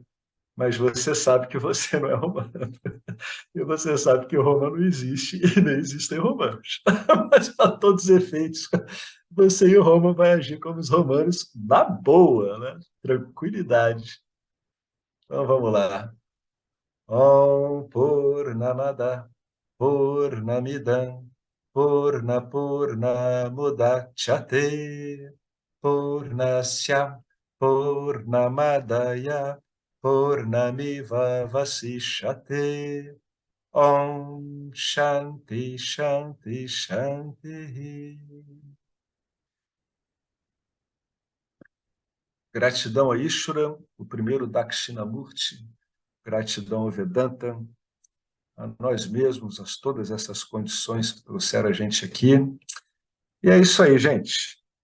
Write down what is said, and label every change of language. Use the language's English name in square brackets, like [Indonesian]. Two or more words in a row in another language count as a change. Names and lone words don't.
[Portuguese] Mas você sabe que você não é romano. E você sabe que Roma não existe e nem existem romanos. Mas, para todos os efeitos, você e Roma vai agir como os romanos na boa, né? Tranquilidade. Então, vamos lá. [Sanskrit] ॐ पूर्णमद पूर्णमिदम् पूर्णमुदच्यते पूर्णस्य पूर्णमादय पूर्णमिव वशिष्यते. ॐ शान्ति शान्ति शान्ति. [Portuguese] Gratidão a Ishvara, o primeiro Dakshinamurti. Gratidão ao Vedanta, a nós mesmos, a todas essas condições que trouxeram a gente aqui. E é isso aí, gente.